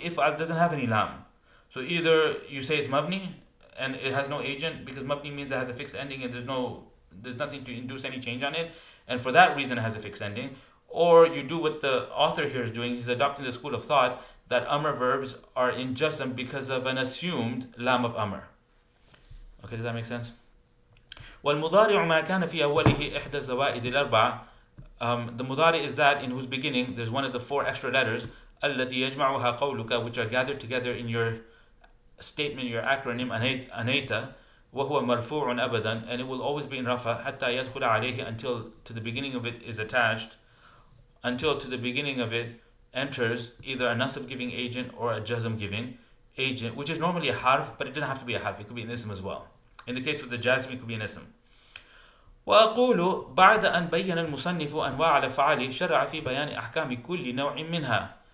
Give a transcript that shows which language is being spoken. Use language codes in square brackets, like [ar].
[en] If'al doesn't have any lam, so either you say it's mabni and it has no agent, because mabni means it has a fixed ending and there's nothing to induce any change on it, and for that reason it has a fixed ending. Or you do what the author here is doing. He's adopting the school of thought that amr verbs are in jazm because of an assumed lam of amr. Okay, does that make sense? [ar] والمضارع ما كان في أوله إحدى الزوائد الأربعة. [en] The mudari is that in whose beginning there's one of the four extra letters [ar] التي يجمعها قولك, [en] which are gathered together in your statement, your acronym أنيت, [ar] وهو مرفوع أبدا, [en] and it will always be in rafa [ar] حتى يدخل عليه, [en] until to the beginning of it is attached, until to the beginning of it enters either a Naṣb giving agent or a Jazm giving agent, which is normally a harf, but it doesn't have to be a harf, it could be an ism as well. In the case of the Jazm, it could be an ism. [ar] وأقول بعد أن بين المصنف أنواع الأفعال شرع في بيان أحكام كل نوع منها.